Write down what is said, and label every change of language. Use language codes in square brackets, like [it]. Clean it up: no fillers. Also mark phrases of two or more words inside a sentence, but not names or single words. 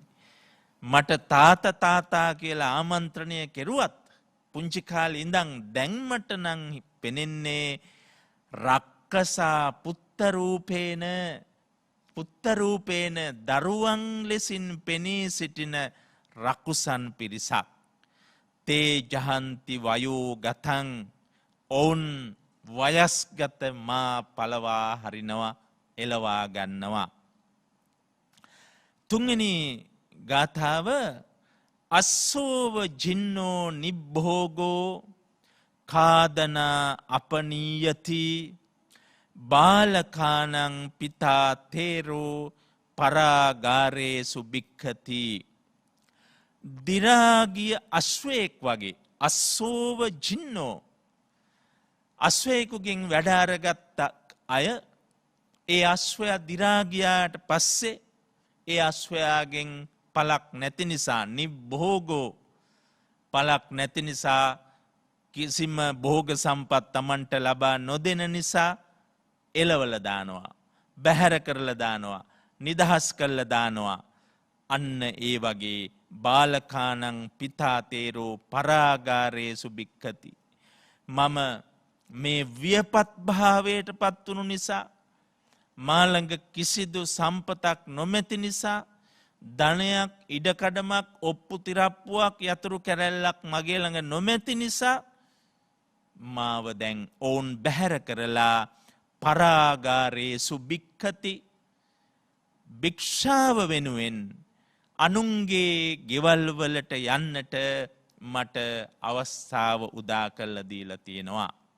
[si] මට තාතා කියලා ආමන්ත්‍රණය කෙරුවත් පුංචි කාලේ ඉඳන් දැන් මට නම් පෙනෙන්නේ [pi] රක්කසා පුත්තරූපේන [si] දරුවන් ලෙසින් පෙනී සිටින රකුසන් පිරිසක්. [pi] තේ ජහන්ති වයෝ ගතං [si] ඔවුන් වයස්ගත මා පලවා හරිනවා එලවා ගන්නවා. තුන්වෙනි ගාථාව [pi] අස්සෝව ජින්නෝ නිබ්භෝගෝ කාදනා අපනීයති බාලකානං පිතා තේරෝ පරාගාරේසු භික්ඛති. [si] දිරාගිය අශ්වයෙක් වගේ [pi] අස්සෝව ජින්නෝ [si] අශ්වයෙකුගෙන් වැඩ අරගත්ත අය ඒ අශ්වයා දිරාගියාට පස්සේ ඒ අශ්වයාගෙන් පලක් නැති නිසා නිබ්භෝගෝ පලක් නැති නිසා කිසිම භෝග සම්පත් තමන්ට ලබා නොදෙන නිසා එලවල දානවා බැහැර කරලා දානවා නිදහස් කරලා දානවා. අන්න ඒ වගේ [pi] බාලකානං පිතා තේරෝ පරාගාරේසු භික්ඛති. [si] මම මේ වියපත් භාවයට පත් වුණු නිසා මා ළඟ කිසිදු සම්පතක් නොමැති නිසා ධනයක් ඉඩකඩමක් ඔප්පු තිරප්පුවක් යතුරු කැරැල්ලක් මගේ ළඟ නොමැති නිසා මාව දැන් ඔවුන් බැහැර කරලා [pi] පරාගාරේසු භික්ඛති [si] භික්ෂාව වෙනුවෙන් අනුන්ගේ ගෙවල් වලට යන්නට මට අවස්ථාව උදා කරලා දීලා තියෙනවා.